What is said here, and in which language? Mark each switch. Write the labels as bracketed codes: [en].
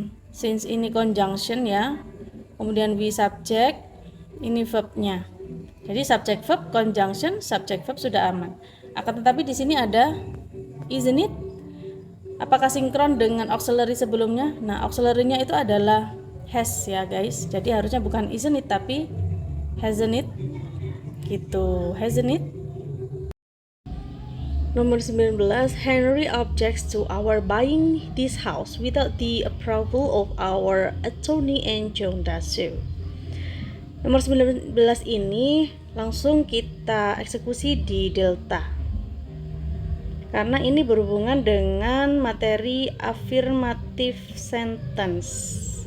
[id] Since ini conjunction ya. Kemudian we subject, ini verbnya. Jadi subject verb conjunction, subject verb sudah aman. Akan tetapi di sini ada isn't it? Apakah sinkron dengan auxiliary sebelumnya? Nah, auxiliary-nya itu adalah has ya, guys. Jadi harusnya bukan isn't it tapi hasn't it. Gitu, hasn't it? Nomor 19, [en] Henry objects to our buying this house without the approval of our attorney and John does so. [id] Nomor 19 ini langsung kita eksekusi di delta. Karena ini berhubungan dengan materi affirmative sentence.